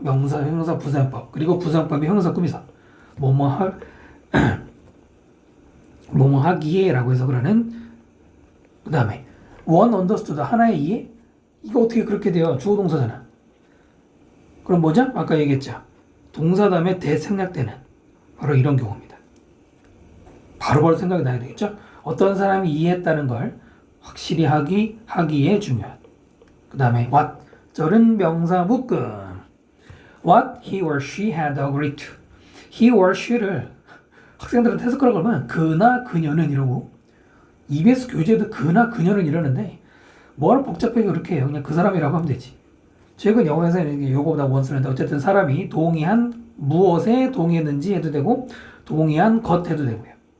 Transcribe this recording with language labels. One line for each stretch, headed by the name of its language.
Korean: 명사, 형용사, 부사용법 그리고 부사용법이 형용사 꾸미사 뭐뭐 하기에 라고 해서 그러는 그 다음에
English: one understood
Korean: 하나의 이해 이거 어떻게 그렇게 돼요? 주어 동사잖아. 그럼 뭐죠? 아까 얘기했죠. 동사 다음에 대 생략되는 바로 이런 경우입니다. 바로바로 생각이 나야 되겠죠? 어떤 사람이 이해했다는 걸 확실히 하기에 중요한. 그 다음에 what 절은 명사 묶음.
English: What he or she had agreed to.
Korean: He or she를 학생들한테 해석하라고 그러면 그나 그녀는 이러고 EBS 교재도 그나 그녀는 이러는데 뭐를 복잡하게 그렇게 해요. 그냥 그 사람이라고 하면 되지. 최근 영어에서는 요거보다 원수는데 어쨌든 사람이 동의한 무엇에 동의했는지 해도 되고 동의한 것 해도 되고요.